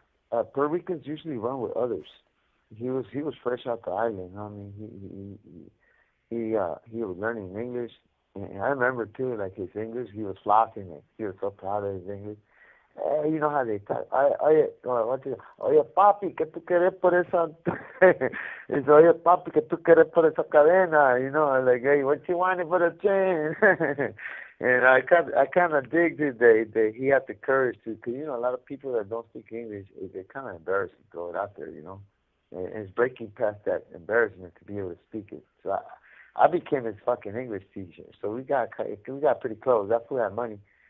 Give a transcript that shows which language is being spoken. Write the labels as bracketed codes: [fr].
[en] Puerto Ricans usually run with others. He was fresh out the island. I mean, he was learning English, and I remember too, like his English, he was flossing it. He was so proud of his English. You know how they talk. [es] Oye, papi, ¿qué tú quieres por esa? It's, oye, papi, ¿qué tú quieres por esa cadena? [en] Like, hey, what you want for the chain? And I kind of dig that he had the courage to, because a lot of people that don't speak English, they're kind of embarrassed to throw it out there. And it's breaking past that embarrassment to be able to speak it. So I became his fucking English teacher. So we got pretty close. That fool had money.